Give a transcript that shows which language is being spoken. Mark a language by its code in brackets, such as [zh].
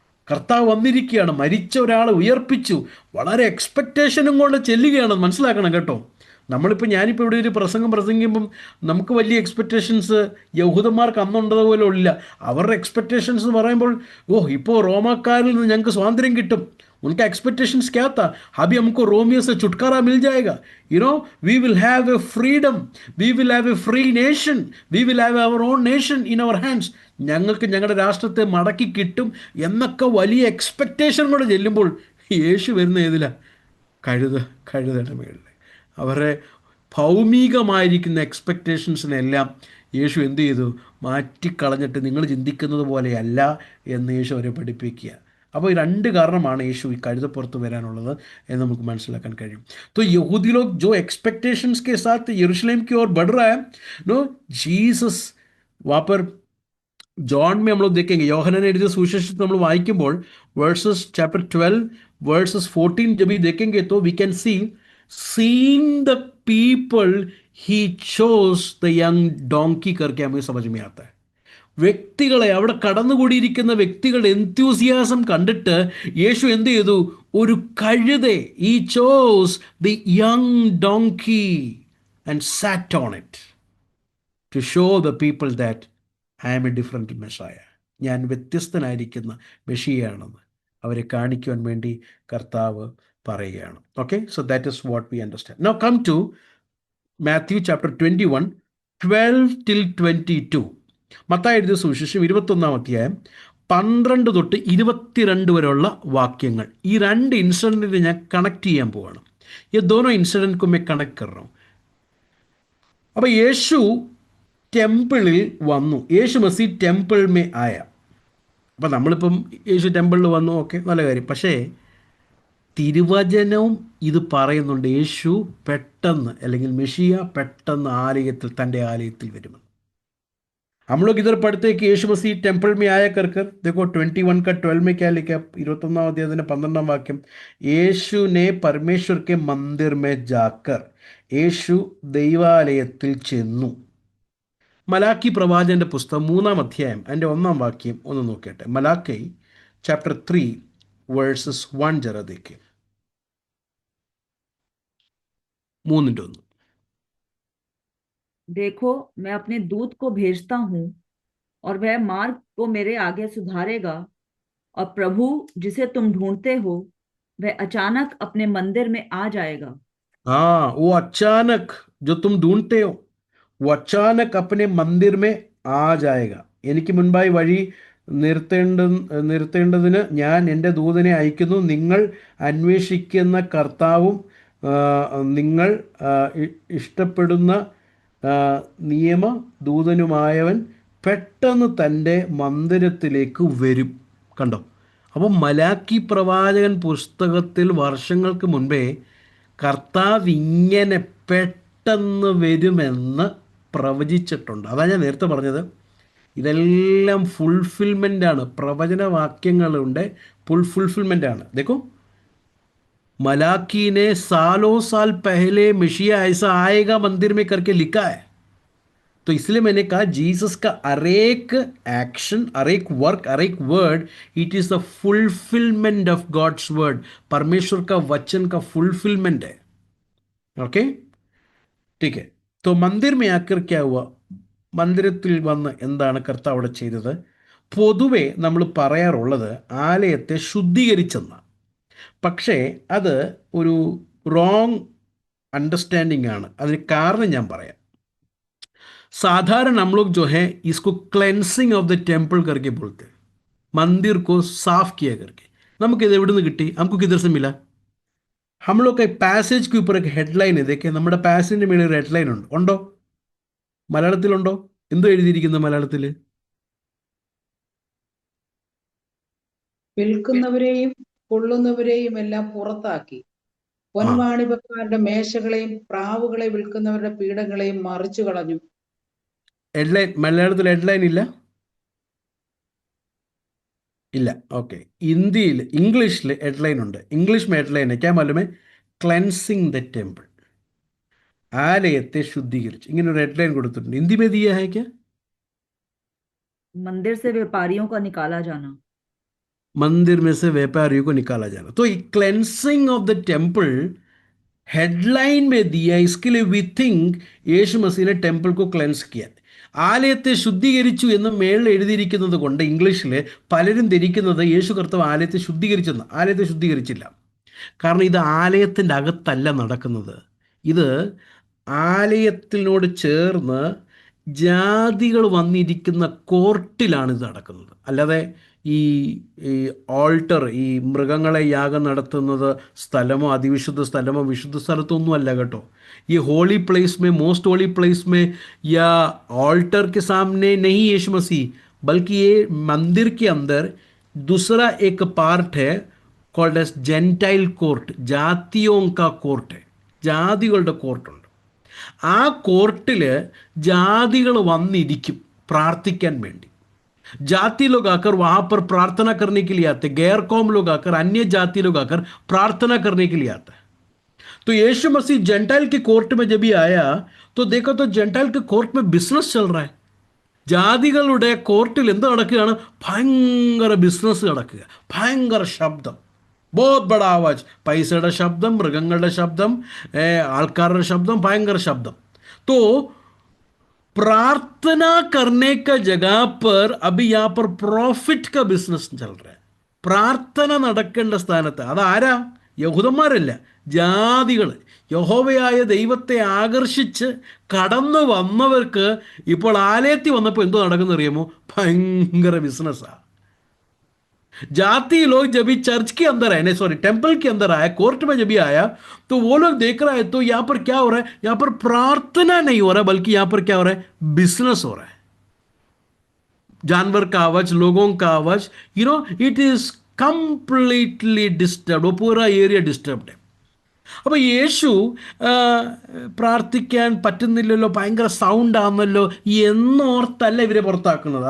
[ml] കർത്താവ് വന്നിരിക്കുകയാണ്, മരിച്ച ഒരാളെ ഉയർപ്പിച്ചു, വളരെ എക്സ്പെക്റ്റേഷനും കൊണ്ട് ചെല്ലുകയാണ്. മനസ്സിലാക്കണം കേട്ടോ. ഞാനിപ്പോൾ ഇവിടെ ഒരു പ്രസംഗം പ്രസംഗിക്കുമ്പം നമുക്ക് വലിയ എക്സ്പെക്റ്റേഷൻസ് യഹൂദന്മാർക്ക് അന്നുണ്ടതുപോലെ ഇല്ല. അവരുടെ എക്സ്പെക്റ്റേഷൻസ് എന്ന് പറയുമ്പോൾ, ഇപ്പോൾ റോമാക്കാരിൽ നിന്ന് ഞങ്ങൾക്ക് സ്വാതന്ത്ര്യം കിട്ടും. [hi] उनका एक्सपेक्टेशंस क्या था? अभी हमको रोमियो से छुटकारा मिल जाएगा, [en] We will have a freedom, we will have a free nation, we will have our own nation in our hands. [ml] ഞങ്ങൾക്ക് ഞങ്ങളുടെ രാഷ്ട്രത്തെ മടക്കി കിട്ടും എന്നൊക്കെ വലിയ എക്സ്പെക്റ്റേഷൻ കൂടെ ചെല്ലുമ്പോൾ യേശു വരുന്ന ഏതിലാ? കഴുതയുടെ മേളിൽ. അവരുടെ ഭൗമികമായിരിക്കുന്ന എക്സ്പെക്റ്റേഷൻസിനെല്ലാം യേശു എന്ത് ചെയ്തു? മാറ്റിക്കളഞ്ഞിട്ട് നിങ്ങൾ ചിന്തിക്കുന്നത് പോലെയല്ല എന്ന് യേശു അവരെ പഠിപ്പിക്കുക. അപ്പോൾ ഈ രണ്ട് കാരണമാണ് യേശു ഈ കഴുതപ്പുറത്ത് വരാനുള്ളത് എന്ന് നമുക്ക് മനസ്സിലാക്കാൻ കഴിയും. [hi] तो यहूदी लोग जो एक्सपेक्टेशंस के साथ यरूशलेम की ओर बढ़ रहा है, जीसस वहाँ पर जॉन में हम लोग देखेंगे, [ml] യോഹന്നാൻ എഴുതിയ സുവിശേഷത്തിൽ നമ്മൾ വായിക്കുമ്പോൾ വേഴ്സസ് ചാപ്റ്റർ 12 വേഴ്സസ് 14 [hi] जब भी देखेंगे तो [en] we can see seeing the people he chose the young donkey [hi] करके हमें समझ में आता है. [ml] വ്യക്തികളെ, അവിടെ കടന്നുകൂടിയിരിക്കുന്ന വ്യക്തികളുടെ എൻത്യൂസിയാസം കണ്ടിട്ട് യേശു എന്ത് ചെയ്തു? ഒരു കഴുതെ, [en] ഈ chose the young donkey and sat on it to show the people that I am a different messiah, [ml] ഞാൻ വ്യത്യസ്തനായിരിക്കുന്ന മെഷിയാണെന്ന് അവരെ കാണിക്കുവാൻ വേണ്ടി കർത്താവ് പറയുകയാണ്. [en] Okay, so that is what we understand. Now come to Matthew chapter 21 12 till 22. [ml] Mathai എഴുതിയ സുവിശേഷം 21 അധ്യായം 12 തൊട്ട് 22 വരെയുള്ള വാക്യങ്ങൾ. ഈ രണ്ട് ഇൻസിഡൻറ്റിനെ ഞാൻ കണക്ട് ചെയ്യാൻ പോവാണ്. [hi] ये दोनों इंसिडेंट को मैं कनेक्ट कर रहा हूँ. [ml] അപ്പോൾ യേശു ടെമ്പിളിൽ വന്നു, [hi] യേശു മസീഹ് ടെമ്പിൾ മേ ആയ. [ml] അപ്പം നമ്മളിപ്പം യേശു ടെമ്പിളിൽ വന്നു, ഓക്കെ, നല്ല കാര്യം. പക്ഷേ തിരുവചനവും ഇത് പറയുന്നുണ്ട്, യേശു പെട്ടെന്ന്, അല്ലെങ്കിൽ മെഷിയ പെട്ടെന്ന് തൻ്റെ ആലയത്തിൽ വരുമെന്ന്. [hi] हम लोग इधर पढ़ते हैं कि यीशु मसीह टेम्पल में आया कर देखो 21 का 12 में क्या लिखा? 21 अध्याय 15 वाक्यम, यीशु ने परमेश्वर के मंदिर में जाकर, [ml] യേശു ദൈവാലയത്തിൽ ചെന്നു. മലാക്കി പ്രവാചകന്റെ പുസ്തകം 3 അധ്യായം അതിൻ്റെ 1 വാക്യം ഒന്ന് നോക്കട്ടെ. മലാക്കി ചാപ്റ്റർ 3 വേഴ്സസ് 1 [hi] जरा देखिए. 3:1. देखो, मैं अपने दूत को भेजता हूँ और वह मार्ग को मेरे आगे सुधारेगा, और प्रभु जिसे तुम ढूंढते हो वह अचानक अपने मंदिर में आ जाएगा. हाँ, वो अचानक जो तुम ढूंढते हो वो अचानक अपने मंदिर में आ जाएगा. [ml] എനിക്ക് മുൻപായി വഴി നിർത്തേണ്ടതിന് ഞാൻ എൻ്റെ ദൂതനെ അയക്കുന്നു. നിങ്ങൾ അന്വേഷിക്കുന്ന കർത്താവും നിങ്ങൾ ഇഷ്ടപ്പെടുന്ന നിയമദൂതനുമായവൻ പെട്ടെന്ന് തൻ്റെ മന്ദിരത്തിലേക്ക് വരും. കണ്ടോ? അപ്പം മലാക്കി പ്രവാചകൻ പുസ്തകത്തിൽ വർഷങ്ങൾക്ക് മുൻപേ കർത്താവ് ഇങ്ങനെ പെട്ടെന്ന് വരുമെന്ന് പ്രവചിച്ചിട്ടുണ്ട്. അതാണ് ഞാൻ നേരത്തെ പറഞ്ഞത്. ഇതെല്ലാം ഫുൾഫിൽമെൻ്റാണ്, പ്രവചനവാക്യങ്ങളുണ്ട്, ഫുൾഫിൽമെൻ്റാണ്. [hi] देखो, मलाकी ने सालों साल पहले मसीहा ऐसा आएगा मंदिर में करके लिखा है. तो इसलिए मैंने कहा जीसस का हर एक एक्शन, हर एक वर्क, हर एक word, [en] It is the fulfilment of God's word. [hi] परमेश्वर का वचन का फुलफिलमेंट है. ओके, ठीक है. तो मंदिर में आकर क्या हुआ? [ml] മന്ദിരത്തിൽ വന്ന് എന്താണ് കർത്താവ് അവിടെ ചെയ്തത്? പൊതുവെ നമ്മൾ പറയാറുള്ളത് ആലയത്തെ ശുദ്ധീകരിച്ചെന്നാണ്. പക്ഷേ അത് ഒരു റോങ് അണ്ടർസ്റ്റാൻഡിംഗ് ആണ്. അതിന് കാരണം ഞാൻ പറയാം. [hi] साधारण हम लोग जो है इसको क्लेंसिंग ऑफ द टेम्पल करके बोलते हैं, मंदिर को साफ किया करके. [ml] നമുക്ക് ഇത് എവിടെ നിന്ന് കിട്ടി? [hi] हमको किधर से मिला? हम लोग का पैसेज के ऊपर एक हेडलाइन है. [ml] देखे, നമ്മുടെ പാസേജിന്റെ മേളിൽ ഒരു ഹെഡ്ലൈൻ ഉണ്ടോ? മലയാളത്തിലുണ്ടോ? എന്തോ എഴുതിയിരിക്കുന്നത് മലയാളത്തിൽ? വിൽക്കുന്നവരെയും കൊള്ളുന്നവരെയും എല്ലാം പുറത്താക്കി, പൊൻവാണിഭക്കാരുടെ മേശകളെയും പ്രാവുകളെ വിൽക്കുന്നവരുടെ പീഠങ്ങളെയും മറിച്ചു കളഞ്ഞു. ഹെഡ്ലൈൻ മലയാളത്തിൽ ഹെഡ്ലൈൻ ഇല്ല? ഇല്ല. ഓക്കെ, ഹിന്ദിയിൽ, ഇംഗ്ലീഷിൽ ഹെഡ്ലൈൻ ഉണ്ട്. [hi] ഇംഗ്ലീഷ് में हेडलाइन है क्या मालूम है? [ml] Cleansing the temple, ആലയത്തെ ശുദ്ധീകരിച്ചു. ഇങ്ങനെ ഒരു ഹെഡ്ലൈൻ കൊടുത്തിട്ടുണ്ട്. [hi] ഹിന്ദി में दिया है क्या? मंदिर से व्यापारियों का निकाला जाना. मंदिर में से व्यापारियों को निकाला जाना। तो cleansing of the temple headline में दिया, इसके लिए [ml] वी थिंक യേശു മസീനെ ടെമ്പിൾ को ക്ലെൻസ് किया, ആലയത്തെ ശുദ്ധീകരിച്ചു എന്ന് മേളിൽ എഴുതിയിരിക്കുന്നത് കൊണ്ട് ഇംഗ്ലീഷിൽ പലരും ധരിക്കുന്നത് യേശു കർത്താവ് ആലയത്തെ ശുദ്ധീകരിച്ചെന്ന്. ആലയത്തെ ശുദ്ധീകരിച്ചില്ല. കാരണം ഇത് ആലയത്തിൻ്റെ അകത്തല്ല നടക്കുന്നത്. ഇത് ആലയത്തിനോട് ചേർന്ന് ജാതികൾ വന്നിരിക്കുന്ന കോർട്ടിലാണ് ഇത് നടക്കുന്നത്. അല്ലാതെ ഈ ഈ ഓൾട്ടർ, ഈ മൃഗങ്ങളെ യാഗം നടത്തുന്നത് സ്ഥലമോ അതിവിശുദ്ധ സ്ഥലമോ വിശുദ്ധ സ്ഥലത്തൊന്നും അല്ല കേട്ടോ. [hi] ये होली प्लेस में, मोस्ट होली प्लेस में या ऑल्टर के सामने नहीं यीशु मसीह, बल्कि ये मंदिर के अंदर दूसरा एक पार्ट है कॉल्ड एस जेंटाइल कोर्ट, जातियों का कोर्ट है, [ml] ജാതികളുടെ കോർട്ടുണ്ട്. ആ കോർട്ടിൽ ജാതികൾ വന്നിരിക്കും പ്രാർത്ഥിക്കാൻ വേണ്ടി. [hi] जाति लोग आकर वहां पर प्रार्थना करने के लिए आते, गैर कौम लोग आकर, अन्य जाति लोग आकर प्रार्थना करने के लिए आता है. तो यीशु मसीह जेंटाइल के कोर्ट में जब भी आया तो देखो तो जेंटाइल के कोर्ट में बिजनेस चल रहा है. [ml] ജാതികളുടെ കോർട്ടിൽ എന്ത് നടക്കുകയാണ്? ഭയങ്കര ബിസിനസ് നടക്കുക, ഭയങ്കര ശബ്ദം, [hi] ബോത് ബഡ ആവാജ്, [ml] പൈസയുടെ ശബ്ദം, മൃഗങ്ങളുടെ ശബ്ദം, ആൾക്കാരുടെ ശബ്ദം, ഭയങ്കര ശബ്ദം. [hi] तो प्रार्थना करने का जगह पर अभी यहाँ पर प्रॉफिट का बिजनेस चल रहा है. [ml] പ്രാർത്ഥന നടക്കേണ്ട സ്ഥാനത്ത് അതാരാ? യഹൂദന്മാരല്ല, ജാതികൾ. യഹോവയായ ദൈവത്തെ ആകർഷിച്ച് കടന്നു വന്നവർക്ക് ഇപ്പോൾ ആലയത്തിൽ വന്നപ്പോൾ എന്തോ നടക്കുന്ന അറിയാമോ? ഭയങ്കര ബിസിനസ്സാണ്. [hi] जाति लोग जब भी चर्च के अंदर आए, नहीं सॉरी टेम्पल के अंदर आया, कोर्ट में जब भी आया तो वो लोग देख रहा है तो यहाँ पर क्या हो रहा है? यहाँ पर प्रार्थना नहीं हो रहा है, बल्कि यहाँ पर क्या हो रहा है? बिजनेस हो रहा है. जानवर का आवाज, लोगों का आवाज, [en] You know it is completely disturb. [hi] वो पूरा एरिया डिस्टर्ब्ड है. [ml] അപ്പോൾ യേശു പ്രാർത്ഥിക്കാൻ പറ്റുന്നില്ലല്ലോ, ഭയങ്കര സൗണ്ട് ആണല്ലോ എന്നോർത്തല്ല ഇവരെ പുറത്താക്കുന്നത്.